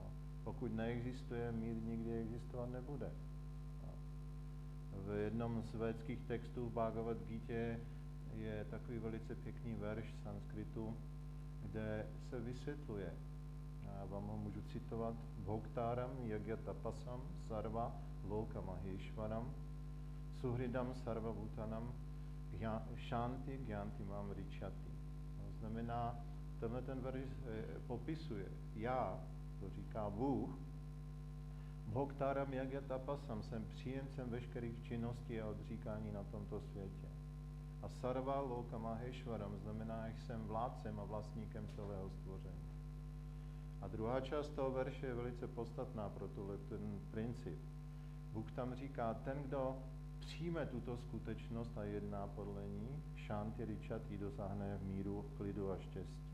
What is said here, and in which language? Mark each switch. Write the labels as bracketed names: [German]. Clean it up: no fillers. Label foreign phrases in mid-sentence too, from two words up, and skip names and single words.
[Czech] Pokud neexistuje, mír nikdy existovat nebude. Jo. V jednom z védských textů v Bhagavad Gítě je takový velice pěkný verš v sanskritu, kde se vysvětluje, já vám ho můžu citovat, [Sanskrit] भोक्तारं यज्ञतपसां सर्व लोक महेश्वरं सुहृदं सर्व भूतानां शान्ति ग्यन्ति मां ऋच्छति. [Czech] To znamená, tenhle ten verš popisuje, já, to říká Bůh, [Sanskrit] भोक्तारं यज्ञतपसां, [Czech] jsem příjemcem veškerých činností a odříkání na tomto světě. A [Sanskrit] सर्व लोक महेश्वरम् [Czech] znamená, že jsem vládcem a vlastníkem celého stvoření. A druhá část toho verše je velice podstatná pro ten princip. Bůh tam říká, ten, kdo přijme tuto skutečnost a jedná podle ní, [Sanskrit] शान्ति ऋच्छति, [Czech] dosáhne míru, klidu a štěstí.